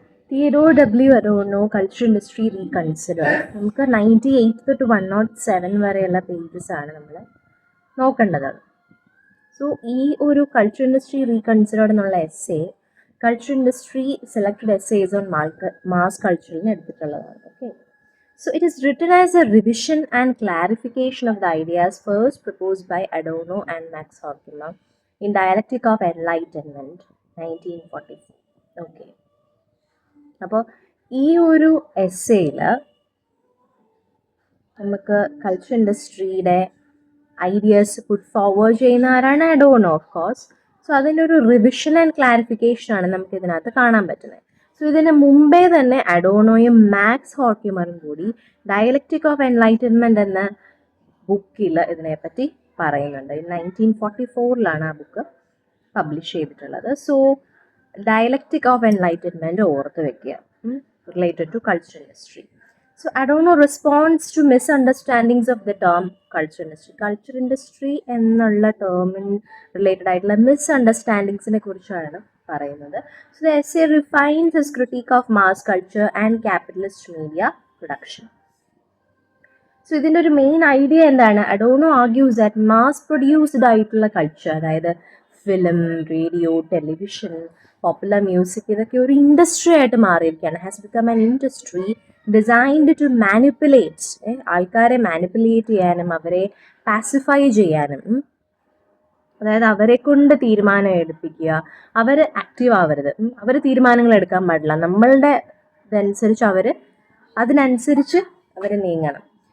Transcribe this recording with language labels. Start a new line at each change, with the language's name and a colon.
Malayalam: Theodore W Adorno culture industry reconsider. നമുക്ക് 98 തൊട്ട് 107 വരെയുള്ള പേജസ് ആണ് നമ്മൾ നോക്കേണ്ടത്. സോ ഈ ഒരു കൾച്ചർ ഇൻഡസ്ട്രി റീകൺസിഡർഡ് എന്നുള്ള essay culture industry selected essays on mass കൾച്ചറിന് എടുത്തിട്ടുള്ളതാണ്.
English: Okay, so it is written as a revision and clarification of the ideas first proposed by Adorno and Max Horkheimer in Dialectic of Enlightenment 1944.
Malayalam: Okay, അപ്പോൾ ഈ ഒരു എസ്സേയിൽ നമുക്ക് culture ഇൻഡസ്ട്രിയുടെ ideas put forward ചെയ്യുന്ന ആരാണ്? Adorno, of course. So അതിൻ്റെ ഒരു revision and clarification ആണ് നമുക്ക് ഇതിനകത്ത് കാണാൻ പറ്റുന്നത്. സോ ഇതിന് മുമ്പേ തന്നെ അഡോർണോയും മാക്സ് ഹോർക്കിമറും കൂടി ഡയലക്റ്റിക് ഓഫ് എൻലൈറ്റൻമെൻറ്റ് എന്ന ബുക്കിൽ ഇതിനെപ്പറ്റി പറയുന്നുണ്ട്. 1944 ആ ബുക്ക് പബ്ലിഷ് ചെയ്തിട്ടുള്ളത്. സോ ഡയലക്റ്റിക് ഓഫ് എൻലൈറ്റൻമെൻറ്റ് ഓർത്ത് വെക്കുക, related to culture industry.
English: So Adorno responds to misunderstandings of the term culture industry.
Malayalam: Culture industry എന്നുള്ള ടേമിന് റിലേറ്റഡ് ആയിട്ടുള്ള മിസ്അണ്ടർസ്റ്റാൻഡിങ്സിനെ കുറിച്ചാണ് പറയുന്നത്.
English: So the essay refines his critique of mass culture and capitalist media production.
Malayalam: So ഇതിൻ്റെ ഒരു main idea എന്താണ്? Adorno
English: argues that mass produced
Malayalam: ആയിട്ടുള്ള culture, അതായത് film, radio, television, popular music, ഇതൊക്കെ ഒരു ഇൻഡസ്ട്രി ആയിട്ട് മാറിയിരിക്കുകയാണ്.
English: has become an industry designed to manipulate,
Malayalam: ആൾക്കാരെ മാനിപ്പുലേറ്റ് ചെയ്യാനും അവരെ പാസിഫൈ ചെയ്യാനും, അതായത് അവരെ കൊണ്ട് തീരുമാനം എടുപ്പിക്കുക, അവർ ആക്റ്റീവ് ആവരുത്, അവർ തീരുമാനങ്ങൾ എടുക്കാൻ പാടില്ല, നമ്മളുടെ ഇതനുസരിച്ച് അതിനനുസരിച്ച് അവർ നീങ്ങണം.